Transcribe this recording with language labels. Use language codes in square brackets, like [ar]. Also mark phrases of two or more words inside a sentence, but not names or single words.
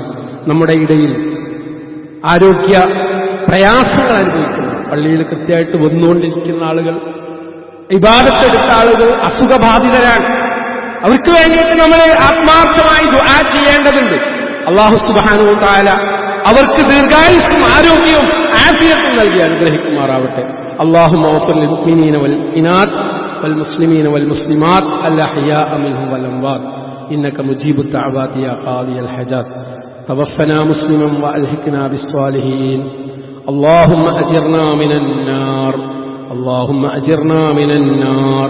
[ml] നമ്മുടെ ഇടയിൽ ആരോഗ്യ പ്രയാസങ്ങൾ അനുഭവിക്കുന്നു, പള്ളിയിൽ കൃത്യമായിട്ട് വന്നുകൊണ്ടിരിക്കുന്ന ആളുകൾ, ഇബാദത്തെടുത്ത ആളുകൾ അസുഖബാധിതരാണ്. അവർക്ക് വേണ്ടിയിട്ട് നമ്മൾ ആത്മാർത്ഥമായി ദുആ ചെയ്യേണ്ടതുണ്ട്. [ar] الله سبحانه وتعالى [ml] അവർക്ക് ദീർഘായുസ്സും ആരോഗ്യവും ആഫിയത്തും നൽകി അനുഗ്രഹിക്കുമാറാവട്ടെ. [ar] اللهم اغفر للمؤمنين والمؤمنات والمسلمين والمسلمات الأحياء منهم والأموات إنك مجيب الدعوات يا قاضي الحاجات توفنا مسلما وألحقنا بالصالحين اللهم أجرنا من النار اللهم أجرنا من النار